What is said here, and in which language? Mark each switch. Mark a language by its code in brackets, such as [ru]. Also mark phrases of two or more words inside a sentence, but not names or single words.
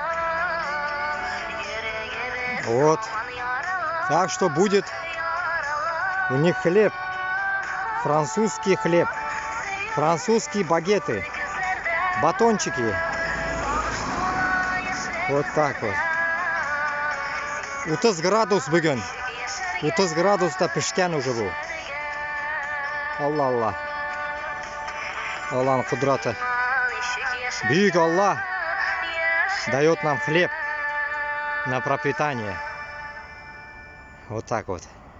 [ru] Вот. Так что будет у них хлеб. Французский хлеб. Французские багеты. Батончики. Вот так вот. [kk] 30 градус бүгін. 30 градуста пішкен уже бұл. Алла. Алланың құдраты. [ru] Бүйік Алла дает нам хлеб на пропитание. Вот так вот.